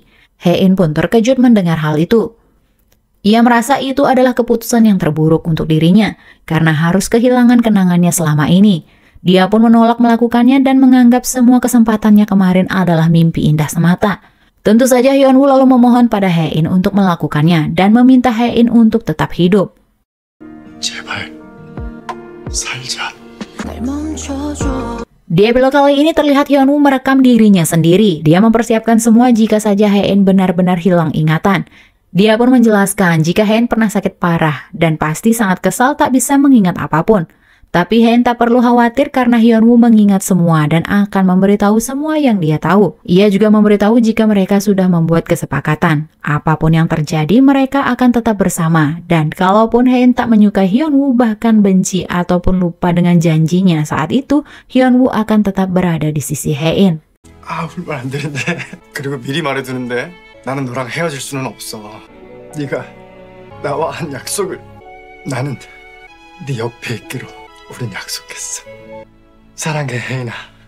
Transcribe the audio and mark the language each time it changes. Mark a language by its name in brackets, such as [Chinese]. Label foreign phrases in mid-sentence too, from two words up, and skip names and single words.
[Indonesian] Hein pun terkejut mendengar hal itu. Ia merasa itu adalah keputusan yang terburuk untuk dirinya karena harus kehilangan kenangannya selama ini. Dia pun menolak melakukannya dan menganggap semua kesempatannya kemarin adalah mimpi indah semata. Tentu saja Hyunwoo lalu memohon pada Hein untuk melakukannya dan meminta Hein untuk tetap hidup. [Korean] 제발 살자. [Indonesian] Di episode kali ini terlihat Hyunwoo merekam dirinya sendiri. Dia mempersiapkan semua jika saja Hein benar-benar hilang ingatan. Dia pun menjelaskan jika Hein pernah sakit parah dan pasti sangat kesal tak bisa mengingat apapun. Tapi Hein tak perlu khawatir karena Hyunwoo mengingat semua dan akan memberitahu semua yang dia tahu. Ia juga memberitahu jika mereka sudah membuat kesepakatan. Apapun yang terjadi, mereka akan tetap bersama. Dan kalaupun Hein tak menyukai Hyunwoo, bahkan benci ataupun lupa dengan janjinya saat itu, Hyunwoo akan tetap berada di sisi Hein. [Korean] 울면 안 되는데. 그리고 미리 말해두는데 나는 너랑 헤어질 수는 없어. 네가 나와 한 약속을 나는 네 옆에 있기로 우린 약속했어. 사랑해 혜인아.